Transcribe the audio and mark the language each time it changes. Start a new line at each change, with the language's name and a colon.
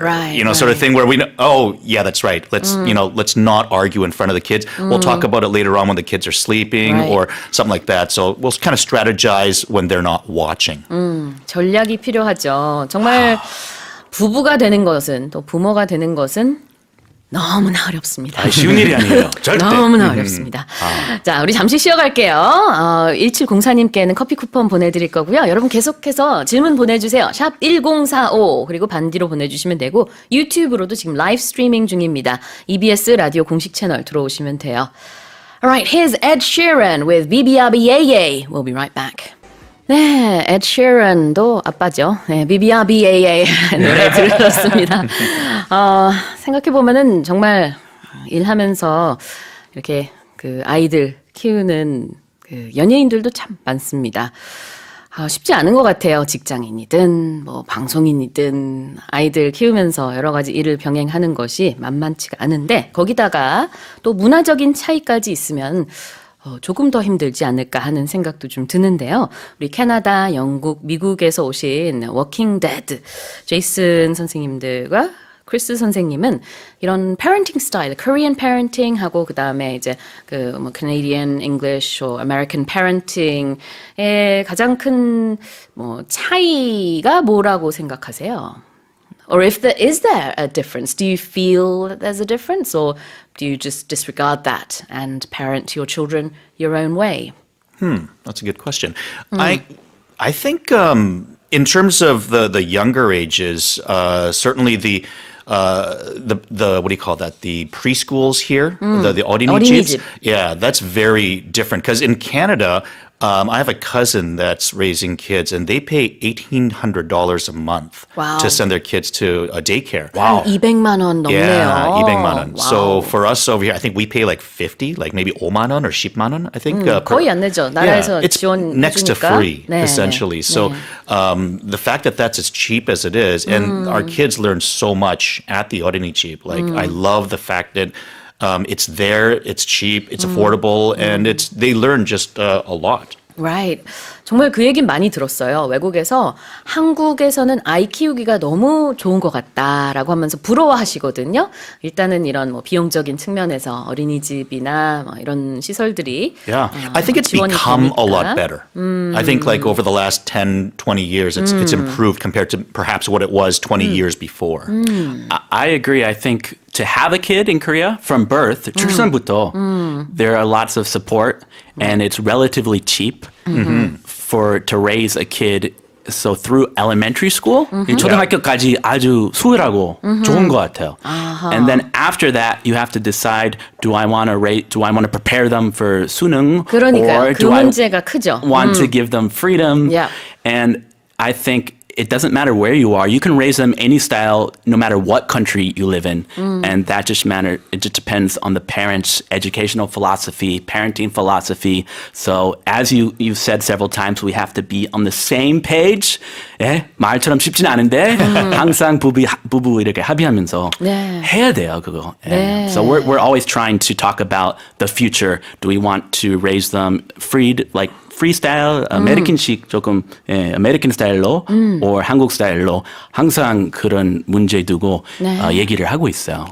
English: Right, Sort of right. thing where we know, oh, yeah, that's right. Let's not argue in front of the kids. We'll talk about it later on when the kids are sleeping Right. or something like that. So we'll kind of strategize when they're not watching.
Korean: 전략이 필요하죠. 정말 부부가 되는 것은 또 부모가 되는 것은 너무나 어렵습니다. 쉬운 일이 아니에요. 절대. 너무나 어렵습니다. 자, 우리 잠시 쉬어갈게요. 1704님께는 커피 쿠폰 보내드릴 거고요. 여러분 계속해서 질문 보내주세요. 샵 1045 그리고 반디로 보내주시면 되고 유튜브로도 지금 라이브 스트리밍 중입니다. EBS 라디오 공식 채널 들어오시면 돼요.
English: Alright, here's Ed Sheeran with BBABAA. We'll be right back.
Korean: 네, Ed Sheeran도 아빠죠. 네, BBABAA 노래 들으셨습니다. 생각해보면은 정말 일하면서 이렇게 그 아이들 키우는 그 연예인들도 참 많습니다. 쉽지 않은 것 같아요. 직장인이든 뭐 방송인이든 아이들 키우면서 여러 가지 일을 병행하는 것이 만만치가 않은데 거기다가 또 문화적인 차이까지 있으면 조금 더 힘들지 않을까 하는 생각도 좀 드는데요. 우리 캐나다, 영국, 미국에서 오신 워킹 데드 제이슨 선생님들과 크리스 선생님은 이런 parenting 스타일, Korean parenting 하고 그 다음에 이제 그 뭐 Canadian English, American parenting의 가장 큰 뭐 차이가 뭐라고 생각하세요?
English: Or is there a difference? Do you feel that there's a difference, or do you just disregard that and parent your children your own way? That's a good question. I think in terms of the younger ages, certainly the what do you call that? The preschools here, the 어린이집. 어린이집. Yeah, that's very different because in Canada. I have a cousin that's raising kids, and they pay $1,800 a month Wow. to send their kids to a daycare.
Korean: 한 200만 원 넘네요.
English: Yeah, 200만 원. Wow. So for us over here, I think we pay like 50, like maybe 5만 원 or 10만 원, I think.
Korean: 거의 안 내죠. 나라에서
English: it's
Korean: 지원해주니까.
English: next to free,
Korean: 네,
English: essentially.
Korean: 네,
English: So
Korean: 네.
English: the fact that that's as cheap as it is, and our kids learn so much at the 어린이집. Like, I love the fact that it's there, it's cheap, it's affordable, and they learn just a lot. Right.
Korean: 정말 그 얘기는 많이 들었어요. 외국에서 한국에서는 아이 키우기가 너무 좋은 것 같다라고 하면서 부러워하시거든요. 일단은 이런 뭐 비용적인 측면에서 어린이집이나 뭐 이런 시설들이
English: Yeah, I think it's
Korean: 지원이
English: become a lot
Korean: 되니까.
English: better. I think like over the last 10, 20 years, it's improved compared to perhaps what it was 20 years before. I agree. I think to have a kid in Korea from birth, 출산부터, there are lots of support and it's relatively cheap to raise a kid. So through elementary school,
Korean: 초등학교까지 아주 수월하고 좋은 것 같아요.
English: And then after that, you have to decide: do I want to prepare them for 수능,
Korean: 그러니까요.
English: or
Korean: 그
English: do I
Korean: 문제가 크죠.
English: want to give them freedom? Yeah. And I think it doesn't matter where you are. You can raise them any style, no matter what country you live in. And that just it just depends on the parents' educational philosophy, parenting philosophy. So as you've said several times, we have to be on the same page.
Korean: 예? 말처럼 쉽진 않은데 항상 부부 이렇게 합의하면서 네. 해야 돼요, 그거. 예. 네.
English: So we're always trying to talk about the future. Do we want to raise them freestyle,
Korean: 아메리칸식 조금 아메리칸 스타일로, or 한국 스타일로 항상 그런 문제 두고 얘기를 하고 있어요.